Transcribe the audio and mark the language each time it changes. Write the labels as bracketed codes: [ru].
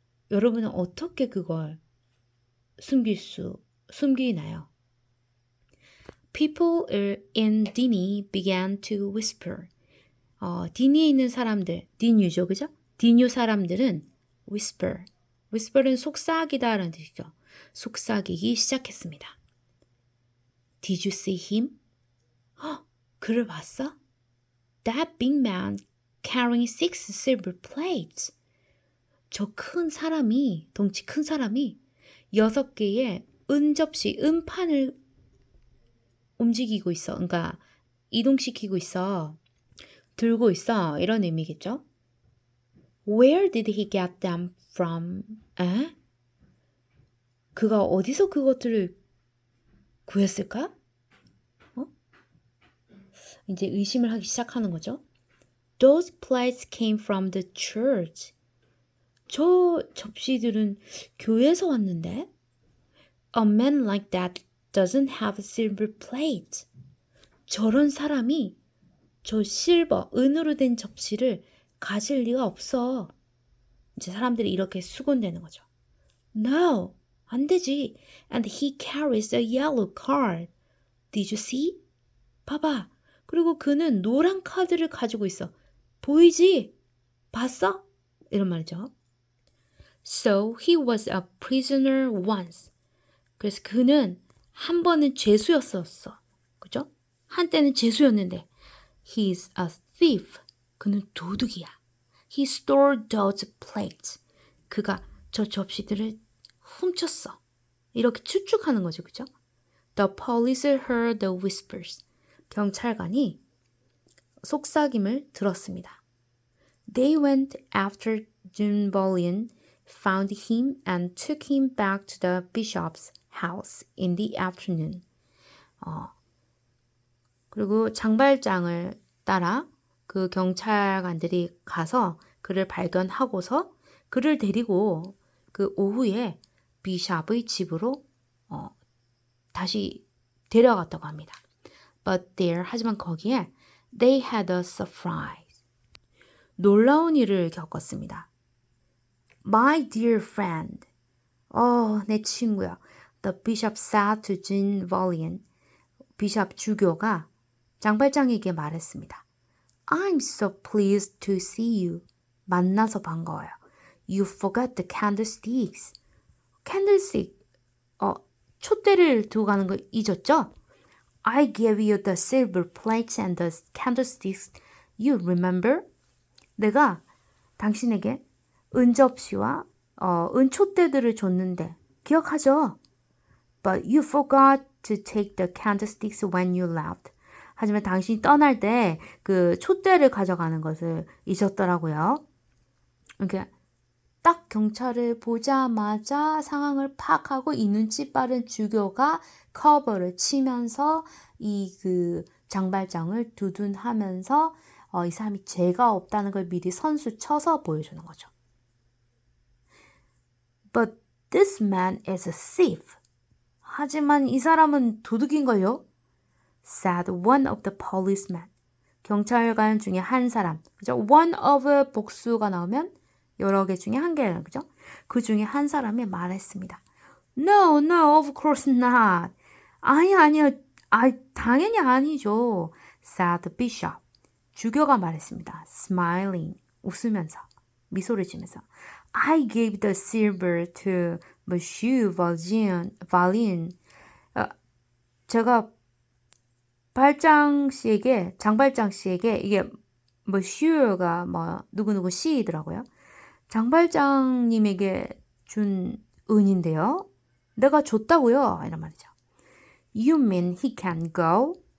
[ko] 여러분은 어떻게 그걸 숨기나요? [en] People in Dini began to whisper. [ko] 디니에 있는 사람들, 디뉴죠, 그죠? 디뉴 사람들은 whisper은 속삭이다라는 뜻이죠. 속삭이기 시작했습니다. [en] Did you see him? [ko] 그를 봤어? [en] That big man carrying 6 silver plates. [ko] 저 덩치 큰 사람이 6개의 은판을 움직이고 있어. 그러니까 이동시키고 있어. 들고 있어. 이런 의미겠죠? [en] Where did he get them from? [ko] 그가 어디서 그것들을 구했을까? 이제 의심을 하기 시작하는 거죠. [en] Those plates came from the church. [ko] 저 접시들은 교회에서 왔는데? [en] A man like that doesn't have a silver plate. [ko] 저런 사람이 저 은으로 된 접시를 가질 리가 없어. 이제 사람들이 이렇게 수군대는 거죠. No, 안 되지. [en] And he carries a yellow card. Did you see? [ko] 봐봐. 그리고 그는 노란 카드를 가지고 있어. 보이지? 봤어? 이런 말이죠. [en] So he was a prisoner once. [ko] 그래서 그는 한 번은 죄수였었어. 그죠? 한때는 죄수였는데 [en] He's a thief. [ko] 그는 도둑이야. [en] He stole those plates. [ko] 그가 저 접시들을 훔쳤어. 이렇게 추측하는 거죠. 그죠? [en] The police heard the whispers. [ko] 경찰관이 속삭임을 들었습니다. [en] They went after Jean Valjean, found him and took him back to the bishop's house in the afternoon. [ko] 그리고 장발장을 따라 그 경찰관들이 가서 그를 발견하고서 그를 데리고 그 오후에 비샵의 집으로 다시 데려갔다고 합니다. [en] But there, [ko] 하지만 거기에 [en] they had a surprise. [ko] 놀라운 일을 겪었습니다. [en] My dear friend. [ko] 내 친구야. [en] The bishop said to Jean Valjean. [ko] 비숍 주교가 장발장에게 말했습니다. [en] I'm so pleased to see you. [ko] 만나서 반가워요. [en] You forgot the candlesticks. [ko] candlestick, 촛대를 두고 가는 거 잊었죠? [en] I gave you the silver plates and the candlesticks. You remember? [ko] 내가 당신에게 은접시와 은촛대들을 줬는데 기억하죠? But you forgot to take the candlesticks when you left. 하지만 당신이 떠날 때 그 촛대를 가져가는 것을 잊었더라고요. 그러니까 딱 경찰을 보자마자 상황을 파악하고 이 눈치 빠른 주교가 커버를 치면서 이 그 장발장을 두둔하면서 이 사람이 죄가 없다는 걸 미리 선수 쳐서 보여주는 거죠. [en] But this man is a thief. [ko] 하지만 이 사람은 도둑인걸요? [en] said one of the policemen. [ko] 경찰관 중에 한 사람. 그죠? one of 복수가 나오면 여러 개 중에 한 개예요. 그죠? 그 중에 한 사람이 말했습니다. [en] No, no, of course not. [ko] 아니요. 당연히 아니죠. [en] said the bishop. [ko] 주교가 말했습니다. [en] Smiling. [ko] 웃으면서. 미소를 지면서. [en] I gave the silver to Monsieur Valin. [ko] 제가 장발장 씨에게 이게 Monsieur가 누구누구 씨이더라고요. 장발장님에게 준 은인데요. 내가 줬다고요. 이런 말이죠. [en] You mean he can go?